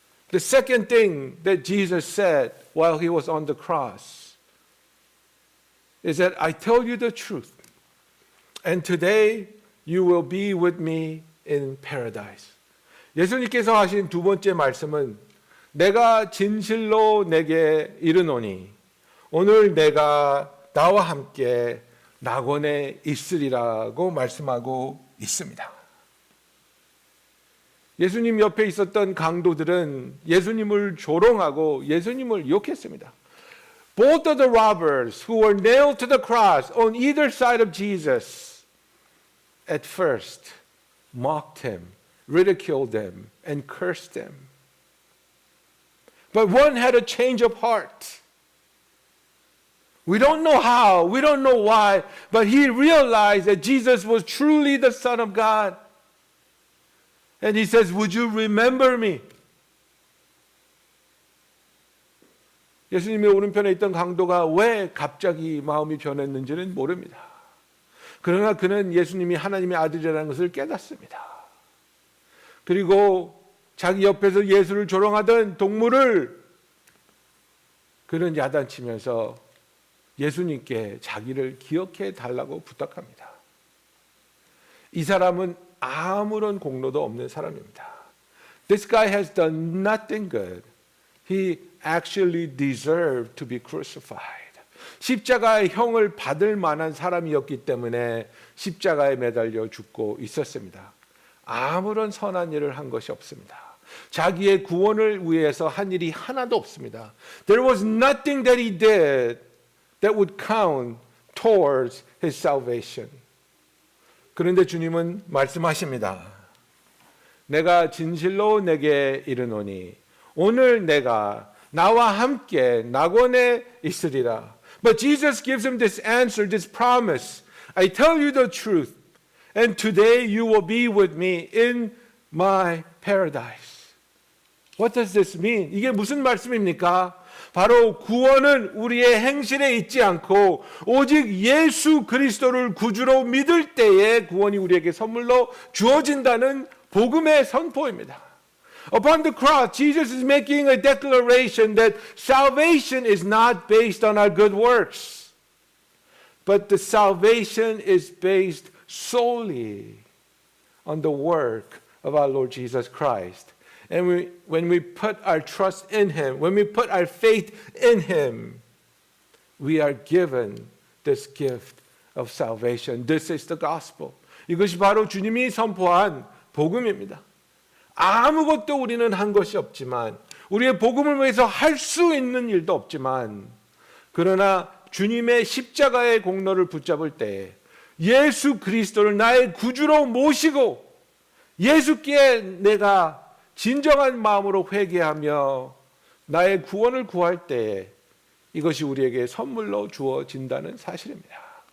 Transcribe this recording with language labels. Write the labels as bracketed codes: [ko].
[en] The second thing that Jesus said while he was on the cross is that I tell you the truth. And today you will be with me in paradise. [ko] 예수님께서 하신 두 번째 말씀은 내가 진실로 내게 이르노니 오늘 내가 나와 함께 낙원에 있으리라고 말씀하고 있습니다. 예수님 옆에 있었던 강도들은 예수님을 조롱하고 예수님을 욕했습니다. [en] Both of the robbers who were nailed to the cross on either side of Jesus at first mocked him, ridiculed him, and cursed him. But one had a change of heart. We don't know how, we don't know why, but he realized that Jesus was truly the Son of God. And he says, would you remember me? [ko] 예수님의 오른편에 있던 강도가 왜 갑자기 마음이 변했는지는 모릅니다. 그러나 그는 예수님이 하나님의 아들이라는 것을 깨닫습니다. 그리고 자기 옆에서 예수를 조롱하던 동물을 그는 야단치면서 예수님께 자기를 기억해 달라고 부탁합니다. 이 사람은 아무런 공로도 없는 사람입니다. [en] This guy has done nothing good. He actually deserved to be crucified. [ko] 십자가의 형을 받을 만한 사람이었기 때문에 십자가에 매달려 죽고 있었습니다. 아무런 선한 일을 한 것이 없습니다. 자기의 구원을 위해서 한 일이 하나도 없습니다. [en] There was nothing that he did that would count towards his salvation. [ko] 그런데 주님은 말씀하십니다. 내가 진실로 내게 이르노니 오늘 내가 나와 함께 낙원에 있으리라. [en] But Jesus gives him this answer, this promise. I tell you the truth, and today you will be with me in my paradise. What does this mean? [ko] 이게 무슨 말씀입니까? 바로 구원은 우리의 행실에 있지 않고 오직 예수 그리스도를 구주로 믿을 때에 구원이 우리에게 선물로 주어진다는 복음의 선포입니다. [en] Upon the cross, Jesus is making a declaration that salvation is not based on our good works, but the salvation is based solely on the work of our Lord Jesus Christ. And when we put our trust in Him, when we put our faith in Him, we are given this gift of salvation. This is the gospel. [ko] 이것이 바로 주님이 선포한 복음입니다. 아무것도 우리는 한 것이 없지만, 우리의 복음을 위해서 할 수 있는 일도 없지만, 그러나 주님의 십자가의 공로를 붙잡을 때 예수 그리스도를 나의 구주로 모시고 예수께 내가 진정한 마음으로 회개하며 나의 구원을 구할 때 이것이 우리에게 선물로 주어진다는 사실입니다.